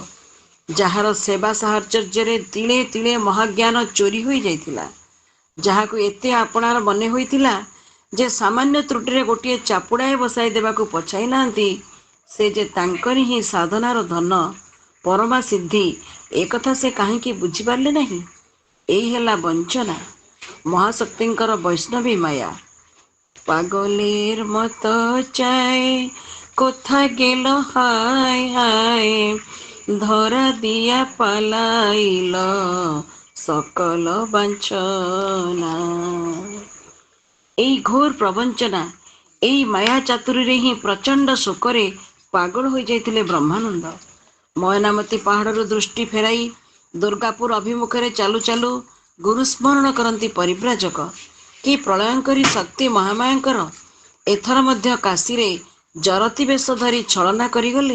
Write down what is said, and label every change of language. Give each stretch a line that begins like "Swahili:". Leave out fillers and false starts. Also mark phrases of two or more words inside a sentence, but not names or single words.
Odia: ଯାହାର ସେବା ସାହଚର୍ଯ୍ୟରେ ତିଳେ ତିଳେ ମହାଜ୍ଞାନ ଚୋରି ହୋଇଯାଇଥିଲା, ଯାହାକୁ ଏତେ ଆପଣାର ମନେ ହୋଇଥିଲା ଯେ ସାମାନ୍ୟ ତ୍ରୁଟିରେ ଗୋଟିଏ ଚାପୁଡ଼ାଏ ବସାଇ ଦେବାକୁ ପଛାଇ ନାହାନ୍ତି, ସେ ଯେ ତାଙ୍କରି ହିଁ ସାଧନାର ଧନ, ପରମା ସିଦ୍ଧି, ଏକଥା ସେ କାହିଁକି ବୁଝିପାରିଲେ ନାହିଁ? ଏଇ ହେଲା ବଞ୍ଚନା, ମହାଶକ୍ତିଙ୍କର ବୈଷ୍ଣବୀ ମାୟା।
Bangla: পাগলের মতো চাই কোথা গেল হায় হায়, ধরা দিয়া পালাইল সকল বাঞ্ছনা।
Odia: ଏଇ ଘୋର ପ୍ରବଞ୍ଚନା, ଏଇ ମାୟା ଚାତୁରୀରେ ହିଁ ପ୍ରଚଣ୍ଡ ଶୋକରେ ପାଗଳ ହୋଇଯାଇଥିଲେ ବ୍ରହ୍ମାନନ୍ଦ। ମୟନାମତି ପାହାଡ଼ରୁ ଦୃଷ୍ଟି ଫେରାଇ ଦୁର୍ଗାପୁର ଅଭିମୁଖରେ ଚାଲୁ ଚାଲୁ ଗୁରୁ ସ୍ମରଣ କରନ୍ତି ପରିବ୍ରାଜକ। କି ପ୍ରଳୟଙ୍କରୀ ଶକ୍ତି ମହାମାୟାଙ୍କର! ଏଥର ମଧ୍ୟ କାଶୀରେ ଜରତି ବେଶ ଧରି ଛଳନା କରିଗଲେ।